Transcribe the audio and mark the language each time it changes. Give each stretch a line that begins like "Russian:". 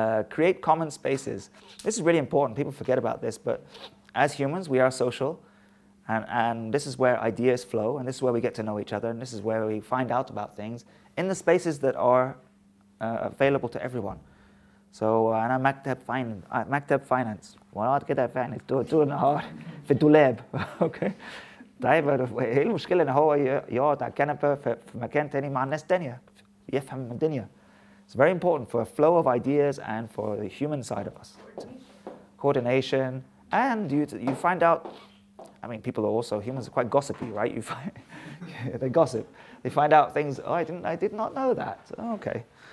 English: Create common spaces. This is really important. People forget about this, but as humans, we are social, and this is where ideas flow, and this is where we get to know each other, and this is where we find out about things in the spaces that are available to everyone.
Arabic: So أنا مكتب finance وأقعد كده فعلا طول النهار في الدولاب.
English: Okay.
Arabic: طيب ايه المشكلة إن هو يقعد على الكنبة في مكان تاني مع ناس تانية يفهم الدنيا.
English: It's very important for a flow of ideas and for the human side of us. Coordination, and you find out. I mean, people are also, humans are quite gossipy, right? You find they gossip. They find out things. Oh, I did not know that. Oh, okay.